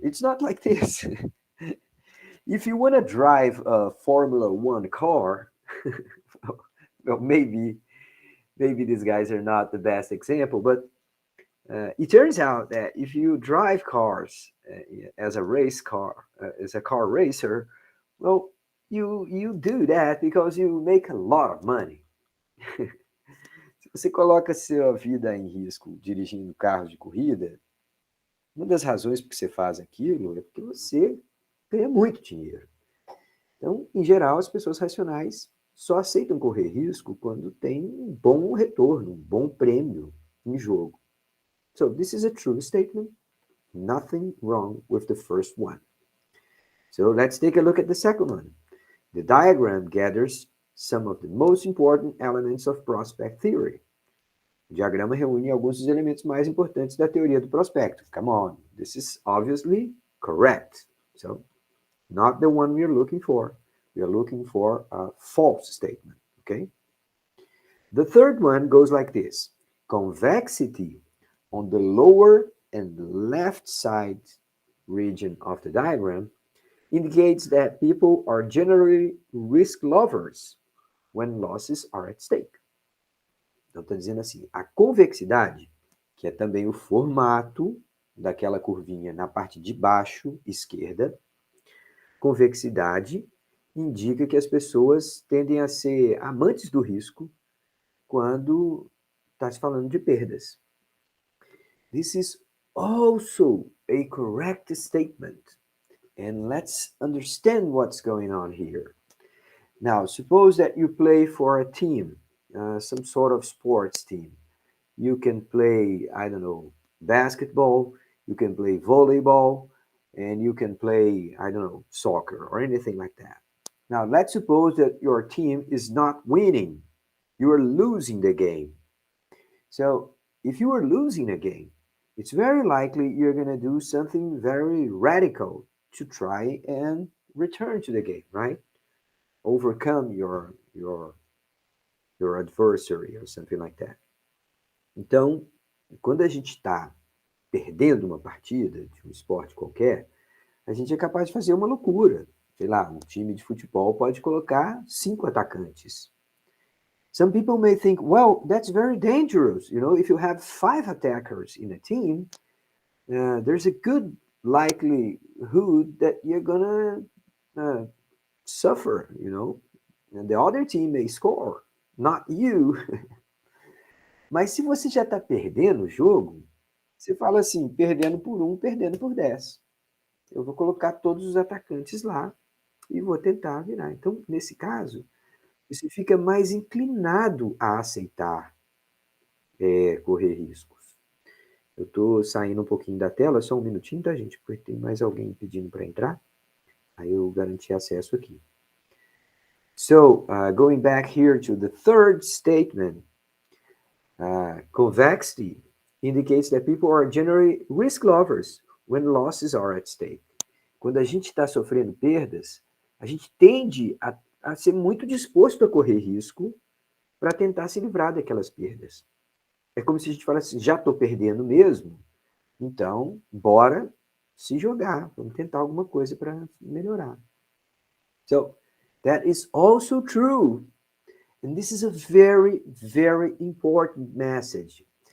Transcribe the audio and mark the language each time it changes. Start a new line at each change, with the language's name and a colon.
English: It's not like this. If you want to drive a Formula One car, well, maybe these guys are not the best example, but it turns out that if you drive cars as a race car, as a car racer, well, you do that because you make a lot of money.
Portuguese: Se você coloca sua vida em risco dirigindo carros de corrida, uma das razões por que você faz aquilo é porque você ganha muito dinheiro. Então, em geral, as pessoas racionais só aceitam correr risco quando tem um bom retorno, um bom prêmio em jogo.
English: So, this is a true statement. Nothing wrong with the first one. So, let's take a look at the second one. The diagram gathers some of the most important elements of prospect theory.
Portuguese: O diagrama reúne alguns dos elementos mais importantes da teoria do prospecto.
English: Come on, this is obviously correct. So, not the one we are looking for. We are looking for a false statement, okay? The third one goes like this. Convexity on the lower and left side region of the diagram indicates that people are generally risk lovers when losses are at stake.
Portuguese: Então, está dizendo assim, a convexidade, que é também o formato daquela curvinha na parte de baixo, esquerda, convexidade indica que as pessoas tendem a ser amantes do risco quando está se falando de perdas.
English: This is also a correct statement. And let's understand what's going on here. Now, suppose that you play for a team, some sort of sports team. You can play, I don't know, basketball, you can play volleyball, and you can play, I don't know, soccer or anything like that. Now, let's suppose that your team is not winning. You are losing the game. So, if you are losing a game, it's very likely you're going to do something very radical to try and return to the game, right? Overcome your adversary or something like that.
Portuguese: Então, quando a gente está perdendo uma partida de um esporte qualquer, a gente é capaz de fazer uma loucura. Sei lá, um time de futebol pode colocar 5 atacantes.
English: Some people may think, well, that's very dangerous. You know, if you have 5 attackers in a team, there's a good likelihood that you're gonna suffer, you know, and the other team may score, not you.
Portuguese: Mas se você já está perdendo o jogo, você fala assim, perdendo por 1, perdendo por 10. Eu vou colocar todos os atacantes lá e vou tentar virar. Então, nesse caso, você fica mais inclinado a aceitar correr riscos. Eu estou saindo um pouquinho da tela, só um minutinho, tá, gente? Porque tem mais alguém pedindo para entrar. Aí eu garanti acesso aqui.
English: So, going back here to the third statement, convexity indicates that people are generally risk lovers when losses are at stake.
Portuguese: Quando a gente está sofrendo perdas, a gente tende a ser muito disposto a correr risco para tentar se livrar daquelas perdas. É como se a gente falasse, já estou perdendo mesmo, então bora se jogar, vamos tentar alguma coisa para melhorar.
English: So, that is also true. And this is a very, very important message.